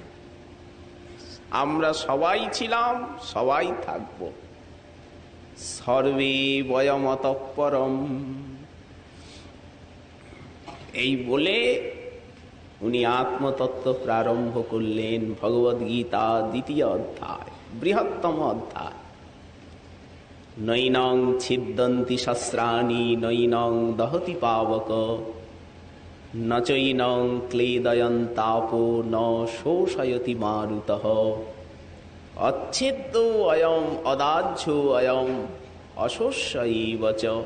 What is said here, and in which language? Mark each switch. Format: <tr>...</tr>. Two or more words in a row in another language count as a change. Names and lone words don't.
<bn>আমরা সবাই ছিলাম, সবাই থাকব।</bn> <sa>সর্বে বয়মতঃ পরম।</sa> <bn>এই বলে উনি আত্মতত্ত্ব প্রারম্ভ করলেন। ভগবদ্গীতা 2য় অধ্যায়, বৃহত্তম অধ্যায়।</bn> <sa>নৈনং ছিদ্যন্তি শস্ত্রাণি, নৈনং দহতি পাবক, ন চৈনং ক্লেদয়ন্তাপো, ন শোষয়তি মারুতঃ। অচ্ছেদ্য অয়ম অদাহ্য অয়ম, অশোষ্যৈব চ।</sa>